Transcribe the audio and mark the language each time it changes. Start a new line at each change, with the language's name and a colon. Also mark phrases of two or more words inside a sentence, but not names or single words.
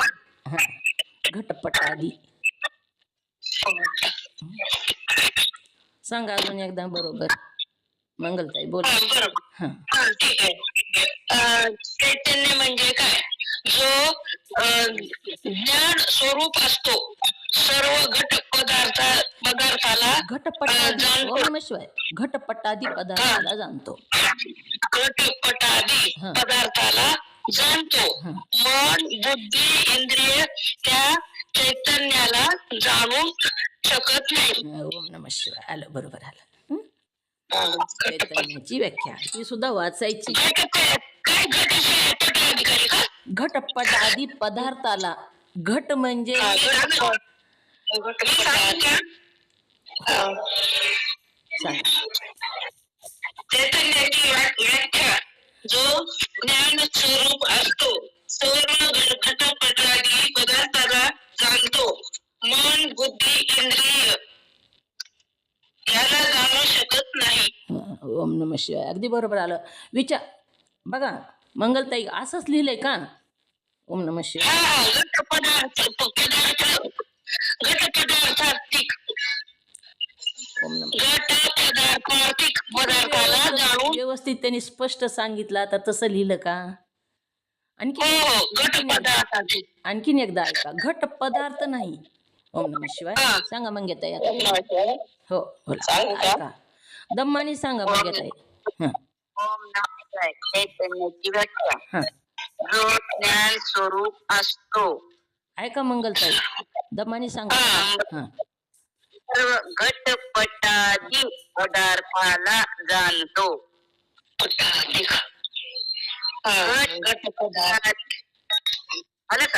Marathi: हा घटपटादी. सांगा अजून एकदा बरोबर. मंगलताई बोला. बरोबर. हा ठीक आहे. चैतन्य म्हणजे काय? जो ज्ञान स्वरूप असतो, सर्व पदार्थाला घटपटादी. जाणतो.
Sanskrit: ओम नमः शिवाय.
Marathi: घटपटादी पदार्थाला जाणतो. घटपटादी हा. पदार्थाला जाणतो. हा. मन बुद्धी इंद्रिय त्या चैतन्याला जाणू शकत नाही.
Sanskrit: ओम नमः शिवाय.
Marathi: आलं बरोबर आलं. चैतन्याची व्याख्या ती सुद्धा वाचायची. काय घटपटाधिकारी का? घटपटादी पदार्थाला. घट म्हणजे सांग. चैतन्याची व्याख्या. जो ज्ञान स्वरूप असतो, सर्व घटपटादी पदार्थाला जाणतो. मन बुद्धी इंद्रिय याला जाणू शकत नाही.
Sanskrit: ओम नमः शिवाय.
Marathi: अगदी बरोबर आलं. विचार बघा मंगलताई असंच लिहिलंय का?
Sanskrit: ओम नमः शिवाय.
Marathi: घटपदार्थार्थिक
Sanskrit: ओम नमः
Marathi: पदार्थाला व्यवस्थित त्यांनी स्पष्ट सांगितलं. आता तसं लिहिलं का? आणखीन हो एकदा हो घट आणखीन एकदा पदार्थाचे. आणखीन एकदा ऐका. घट पदार्थ नाही.
Sanskrit: ओम नमः शिवाय.
Marathi: हा. सांगा मंग्याताई आता. हो बोला. सांगू का? ऐका. दम्मानी सांगा मंग्याताई. हं.
Sanskrit: ओम नमः शिवाय
Marathi: चैतन्याची व्याख्या. हं. जो ज्ञान स्वरूप असतो. ऐका मंगलताई. दम्मानी सांगा. हा. हं. सर्व घटपटादी पदार्थाला जाणतो. घट पदार्थ आलं का?